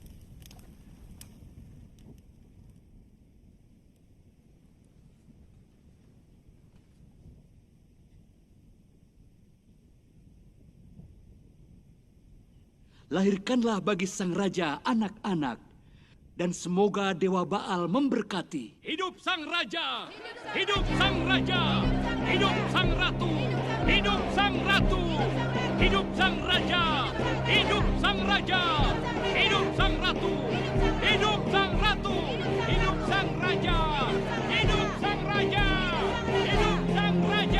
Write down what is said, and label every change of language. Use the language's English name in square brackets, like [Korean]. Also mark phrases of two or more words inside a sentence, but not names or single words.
[Indonesian] Lahirkanlah bagi sang raja anak-anak. Dan semoga Dewa Baal memberkati. Hidup sang raja! Hidup sang raja! Hidup sang ratu! Hidup sang ratu! Hidup sang raja! Hidup sang raja! Hidup sang ratu! Hidup sang ratu! Hidup sang raja! Hidup sang raja! Hidup sang raja!